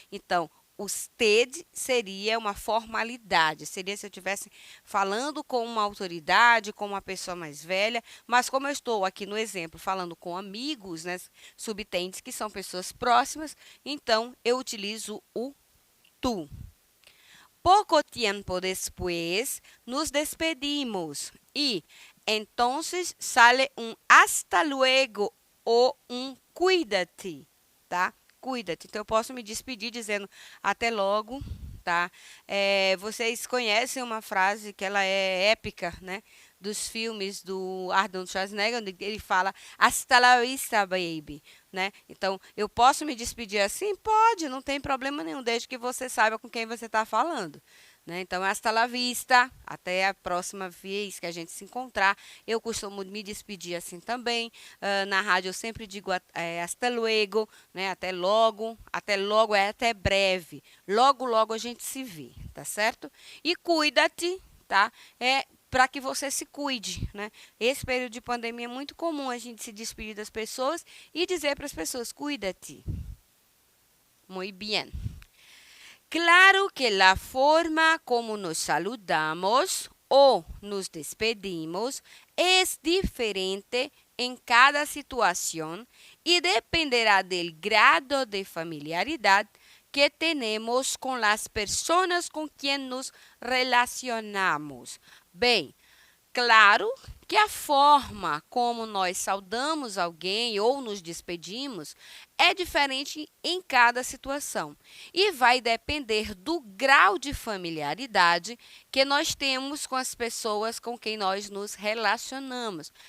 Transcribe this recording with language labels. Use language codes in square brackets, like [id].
[pt] Então, o usted seria uma formalidade, seria se eu estivesse falando com uma autoridade, com uma pessoa mais velha, mas como eu estou aqui no exemplo falando com amigos, né, subtende que são pessoas próximas, então eu utilizo o tu. [es] Poco tiempo después nos despedimos y entonces sale un hasta luego [pt] ou um [es] cuídate, tá? Cuídate. [pt] Então, eu posso me despedir dizendo até logo, tá? Vocês conhecem uma frase que ela é épica, né? Dos filmes do Arnold Schwarzenegger, onde ele fala [es] hasta la vista, [pt] baby, né? Então, eu posso me despedir assim? Pode, não tem problema nenhum, desde que você saiba com quem você está falando. Né? Então, [es] hasta la vista, [pt] até a próxima vez que a gente se encontrar. Eu costumo me despedir assim também. Na rádio eu sempre digo [es] hasta luego, [pt] né? Até logo é até breve. Logo, logo a gente se vê, tá certo? E cuida-te, tá? Para que você se cuide, né? Esse período de pandemia é muito comum a gente se despedir das pessoas e dizer para as pessoas, cuida-te. Muito bem. [es] Claro que la forma como nos saludamos o nos despedimos es diferente en cada situación y dependerá del grado de familiaridad que tenemos con las personas con quien nos relacionamos. [pt] Bem, claro que a forma como nós saudamos alguém ou nos despedimos é diferente em cada situação e vai depender do grau de familiaridade que nós temos com as pessoas com quem nós nos relacionamos.